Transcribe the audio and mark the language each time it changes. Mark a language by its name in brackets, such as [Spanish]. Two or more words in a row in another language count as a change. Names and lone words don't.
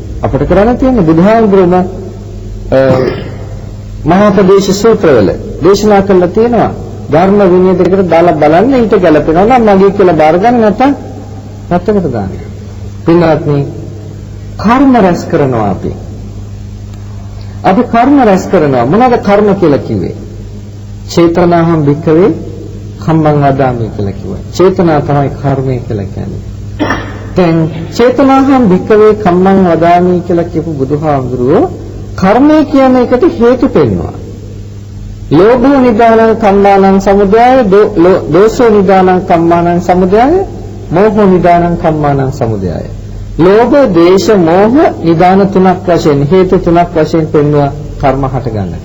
[Sinhala] අපිට කරන්න තියෙන්නේ බුදුහාමුදුරුවෝ මහා ප්‍රදේශ සූත්‍රවල දේශනා කළා තියෙනවා. ධර්ම විනය දෙකට දාලා බලන්න ඊට ගැලපෙනවා නම් මගේ කියලා බාර ගන්න නැත්නම් නැත්තකට දාන්න. පින්වත්නි කර්ම රැස් කරනවා අපි. අපි කර්ම රැස් කරනවා. මොනවාද කර්ම කියලා කිව්වේ? [Pali] චේතනාහම් භික්ඛවේ කම්මං වදාමි [Sinhala] කියලා කිව්වා. චේතනා තමයි කර්මය කියලා කියන්නේ. දැන් [Pali] චේතනාහම් භික්ඛවේ කම්මං වදාමි [Sinhala] කියලා කියපු බුදුහාමුදුරුවෝ කර්මය කියන එකට හේතු පෙන්වනවා. [Pali] ලෝභෝ නිදානං කම්මානං සමුදය, දෝසෝ නිදානං කම්මානං සමුදය, මෝහෝ නිදානං කම්මානං සමුදයය. [Sinhala] ලෝභ, ද්වේෂ, මෝහ නිදාන තුනක් වශයෙන් හේතු තුනක් වශයෙන් පෙන්වුවා කර්ම හට ගන්නට.